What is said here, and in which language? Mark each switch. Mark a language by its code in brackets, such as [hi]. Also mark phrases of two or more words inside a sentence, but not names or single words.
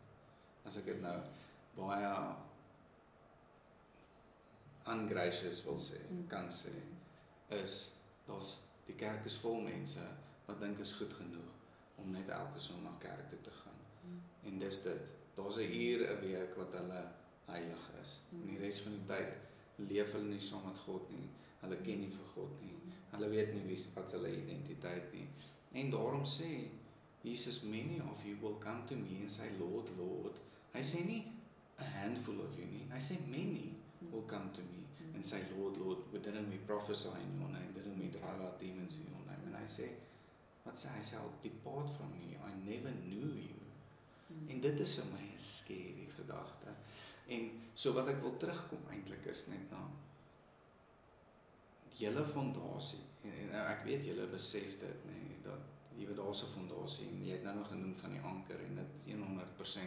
[af] As ek dit nou baie ungracious wil sê, kan sê, is die kerk is vol mense wat dink is goed genoeg om net elke Sondag kerk toe te gaan. En dis dit. Daar's 'n uur 'n week wat hulle heilig is. En die res van die tyd leef hulle nie saam met God nie. Hulle ken nie vir God nie. Hulle weet nie wat hulle identiteit nie. En daarom sê Jesus, [en] many of you will come to me and say, Lord, Lord. [af] Hy sê nie [en] a handful of you [af] nie. Hy sê [en] many will come to me and say, Lord, Lord, didn't we prophesy in your name? Didn't we drive out demons in your name? [af] En hy sê, wat sê hy? Hy sê, [en] depart from me, I never knew you. [af] En dit is vir my 'n scary gedagte. En so wat ek wil terugkom eintlik is net na julle fondasie. En ek weet julle besef dit, nee, dat jy weet daar's 'n fondasie en jy het nou nog genoem van die anker en dit 100%.